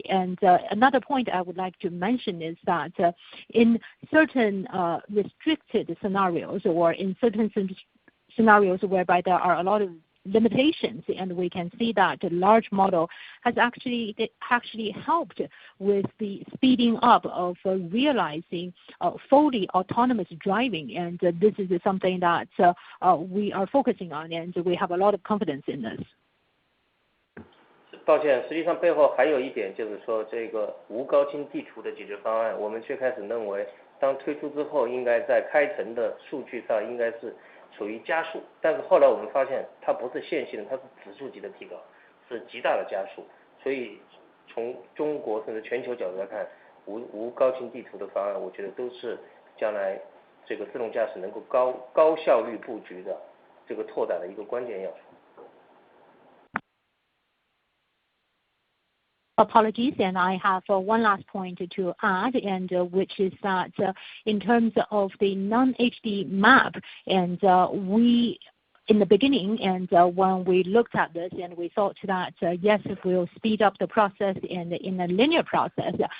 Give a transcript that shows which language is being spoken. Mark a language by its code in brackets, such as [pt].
[en] And another point I would like to mention is that in certain restricted scenarios or in certain scenarios whereby there are a lot of limitations, and we can see that the large model has actually helped with the speeding up of realizing fully autonomous driving, and this is something that we are focusing on, and we have a lot of confidence in this. [zh] 抱歉，实际上背后还有一点就是说，这个无高清地图的解决方案，我们最开始认为，当推出之后，应该在开城的数据上应该是属于加速，但是后来我们发现它不是线性的，它是指数级的提高，是极大的加速。所以从中国甚至全球角度来看，无高清地图的方案，我觉得都是将来这个自动驾驶能够高效率布局的这个拓展的一个关键要素。 [en] Apologies, and I have one last point to add, and which is that in terms of the non-HD map, and we in the beginning, and when we looked at this, and we thought that yes, it will speed up the process and in a linear process.